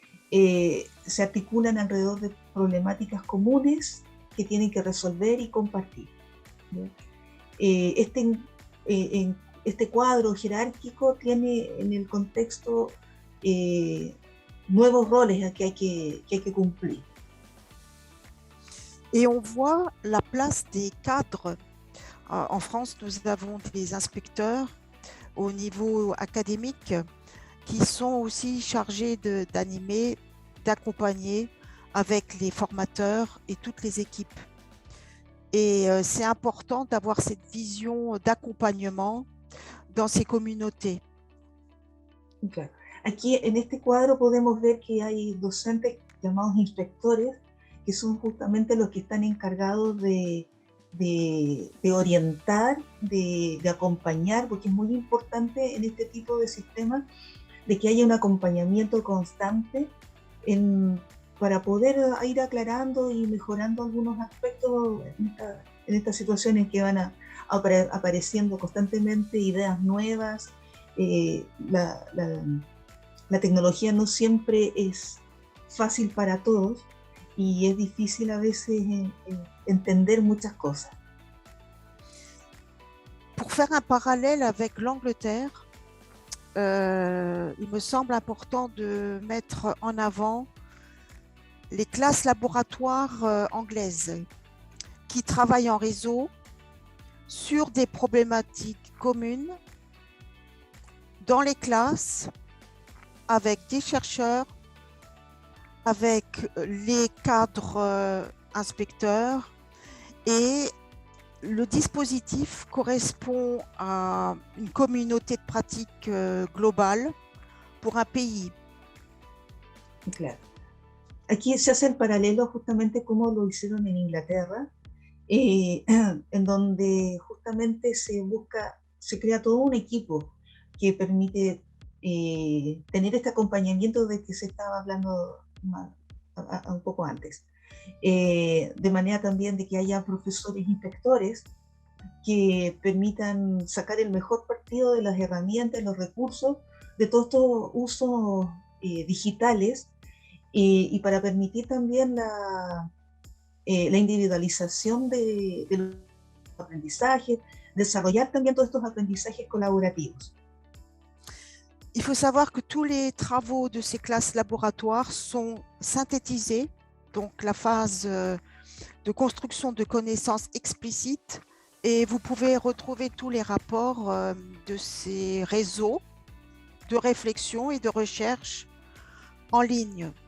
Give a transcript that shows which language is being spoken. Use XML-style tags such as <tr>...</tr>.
<es>Se articulan alrededor de problemáticas comunes que tienen que resolver y compartir. Este cuadro jerárquico tiene en el contexto nuevos roles que hay que cumplir.</es> <fr>Et on voit la place des cadres. En France, nous avons des inspecteurs au niveau académique qui sont aussi chargés d'animer, d'accompagner avec les formateurs et toutes les équipes. Et c'est important d'avoir cette vision d'accompagnement dans ces communautés.</fr> <es>Claro. Aquí en este cuadro podemos ver que hay docentes llamados inspectores, que son justamente los que están encargados de orientar, de acompañar, porque es muy importante en este tipo de sistemas de que haya un acompañamiento constante para poder ir aclarando y mejorando algunos aspectos en estas situaciones que van apareciendo constantemente ideas nuevas. La tecnología no siempre es fácil para todos y es difícil a veces entender muchas cosas.</es> <fr>Pour faire un parallèle avec l'Angleterre, il me semble important de mettre en avant les classes laboratoires anglaises qui travaillent en réseau sur des problématiques communes dans les classes avec des chercheurs, avec les cadres inspecteurs, et le dispositif correspond à une communauté de pratique globale pour un pays.</fr> <es>Claro. Aquí se hace el paralelo justamente como lo hicieron en Inglaterra, en donde justamente se crea todo un equipo que permite tener este acompañamiento de que se estaba hablando un poco antes. De manera también de que haya profesores inspectores que permitan sacar el mejor partido de las herramientas, los recursos, de todos estos usos digitales, y para permitir también la individualización de los aprendizajes, desarrollar también todos estos aprendizajes colaborativos.</es> <fr>Il faut savoir que tous les travaux de ces classes laboratoires sont synthétisés, donc la phase de construction de connaissances explicites, et vous pouvez retrouver tous les rapports de ces réseaux de réflexion et de recherche en ligne.</fr>